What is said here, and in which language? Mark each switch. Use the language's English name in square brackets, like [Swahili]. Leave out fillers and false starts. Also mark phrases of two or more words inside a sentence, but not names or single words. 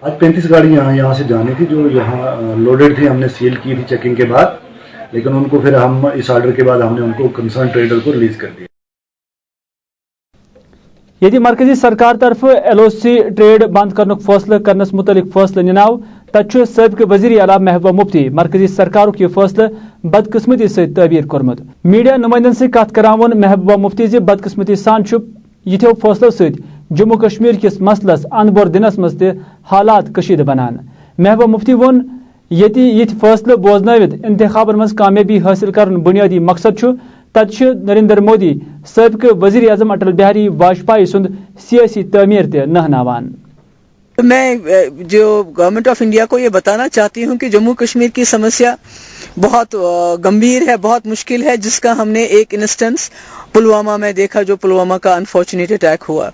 [Hindi] आज 35 गाड़ियां यहाँ से जानी थी जो यहाँ लोडेड थी, हमने सील की थी चेकिंग के बाद, लेकिन उनको फिर हम इस ऑर्डर के बाद हमने उनको [English] concern trader [Hindi] को रिलीज कर दिया। [Kashmiri] यदि मरकजी सरकार तरफ LOC ट्रेड बंद करने फैसला करनस मुतलिक फैसला निनाव तथ सबक वजीर आला महबूबा मुफ्ती मरकजी सरकार यह फैसला बदकिस्मती से तबीर कर्मुत। मीडिया नुमाइंदन से कत करान वोन महबूबा मुफ्ती जे बदकिस्मती सान यथो फैसलों से जम्मू कश्मीर किस मसलस अनबोर दिनस मज हालात कशीद बनान। महबूबा मुफ्ती वोन यति यथ फैसले बोजनवित इंतखाबन मज कामयाबी हासिल कर बुनियादी मकसद तथ नरेंद्र मोदी सबक वजीर आजम अटल बिहारी वाजपेयी सुंद सियासी तमीर ते नहनावान। [Hindi] मैं जो गवर्नमेंट ऑफ इंडिया को ये बताना चाहती हूँ कि जम्मू कश्मीर की समस्या बहुत गंभीर है, बहुत मुश्किल है, जिसका हमने एक इंस्टेंस पुलवामा में देखा, जो पुलवामा का [English] unfortunate attack [Hindi] हुआ।